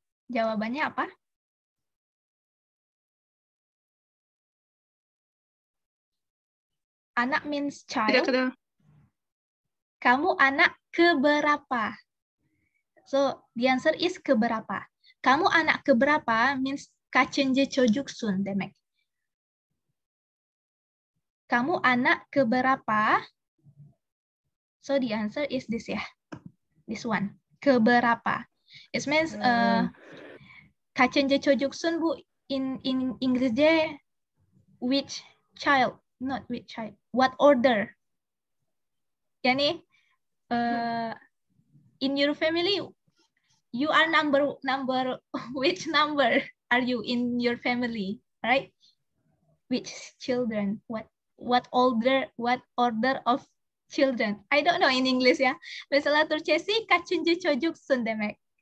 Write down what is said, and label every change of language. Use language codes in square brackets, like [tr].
[id] Jawabannya apa? [en] Anak means child. [id] Kamu anak keberapa? [en] So, the answer is keberapa. [id] Kamu anak keberapa [tr] means kaçıncı çocuksun demek. [id] Kamu anak keberapa? [en] So, the answer is this ya. This one. Keberapa. It means [tr] kaçıncı çocuksun bu [en] in İngilizce which child, not which child. What order? Yani in your family you are number which number are you in your family, right? Which children? What order of children? I don't know in English ya. [tr] Mesela Türkçesi kaçıncı çocuksun demek.